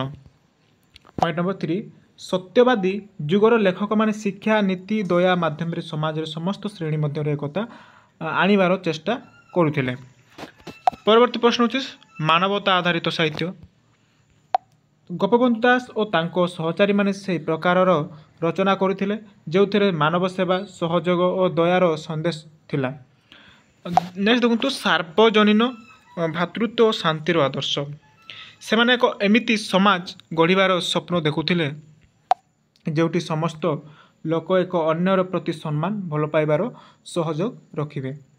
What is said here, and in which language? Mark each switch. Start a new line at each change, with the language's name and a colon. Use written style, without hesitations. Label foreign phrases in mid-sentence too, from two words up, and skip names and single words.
English: point number
Odia: 3 ସତ୍ୟବାଦୀ ଯୁଗର ଲେଖକ ମାନେ ଶିକ୍ଷା ନୀତି ଦୟା ମାଧ୍ୟମ ରେ ସମାଜ ରେ ସମସ୍ତ ଶ୍ରେଣୀ ମଧ୍ୟ ଏକତା ଆଣିବାର ଚେଷ୍ଟା କରୁଥିଲେ। ପରବର୍ତ୍ତୀ ପ୍ରଶ୍ନ ହେଉଛି ମାନବତା ଆଧାରିତ ସାହିତ୍ୟ। ଗୋପବନ୍ଧୁ ଦାସ ଓ ତାଙ୍କ ସହଚାରୀମାନେ ସେହି ପ୍ରକାରର ରଚନା କରିଥିଲେ ଯେଉଁଥିରେ ମାନବ ସେବା ସହଯୋଗ ଓ ଦୟାର ସନ୍ଦେଶ ଥିଲା। ନେକ୍ସଟ ଦେଖନ୍ତୁ ସାର୍ବଜନୀନ ଭାତୃତ୍ୱ ଓ ଶାନ୍ତିର ଆଦର୍ଶ। ସେମାନେ ଏକ ଏମିତି ସମାଜ ଗଢ଼ିବାର ସ୍ୱପ୍ନ ଦେଖୁଥିଲେ ଯେଉଁଠି ସମସ୍ତ ଲୋକ ଏକ ଅନ୍ୟର ପ୍ରତି ସମ୍ମାନ ଭଲ ପାଇବାର ସହଯୋଗ ରଖିବେ।